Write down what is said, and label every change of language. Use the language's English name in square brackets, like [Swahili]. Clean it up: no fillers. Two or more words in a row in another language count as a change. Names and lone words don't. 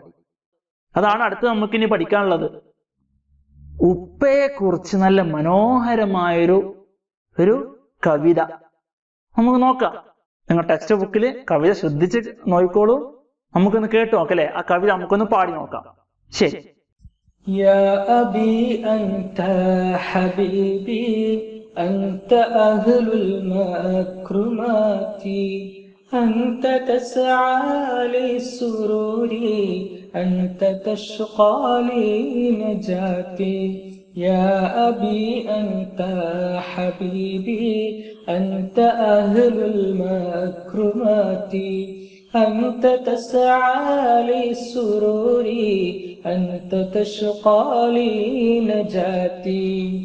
[Malayalam] അതാണ് അടുത്ത് നമുക്കിനി പഠിക്കാനുള്ളത്. ഉപ്പയെ കുറിച്ച് നല്ല മനോഹരമായൊരു കവിത നമുക്ക് നോക്കാം. നിങ്ങൾ [English] text book [Malayalam] കവിത ശ്രദ്ധിച്ച് നോക്കിക്കോളൂ. നമുക്കൊന്ന് കേട്ടു നോക്കല്ലേ. ആ കവിത നമുക്കൊന്ന് പാടി നോക്കാം. ശരി. [Arabic] يا أبي أنت حبيبي أنت أهل المكرمات أنت تسعى لسروري أنت تشقى لنجاتي يا أبي أنت حبيبي أنت أهل المكرمات أنت تسعى لسروري أنت تشقى لنجاتي